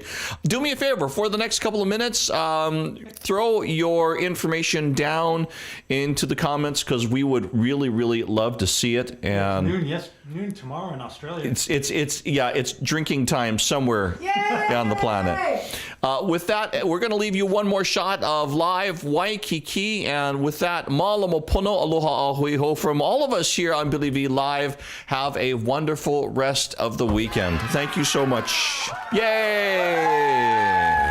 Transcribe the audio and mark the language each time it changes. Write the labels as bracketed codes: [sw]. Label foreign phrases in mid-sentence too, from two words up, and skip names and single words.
[en] Do me a favor for the next couple of minutes. Throw your information down into the comments because we would really, really love to see it. And noon tomorrow in Australia. It's drinking time somewhere on the planet. With that, we're going to leave you one more shot of live Waikiki, and with that, [haw] malamo pono aloha ahuiho [en] from all of us here on Billy V Live. Have a wonderful rest of the weekend. Thank you so much. Yay!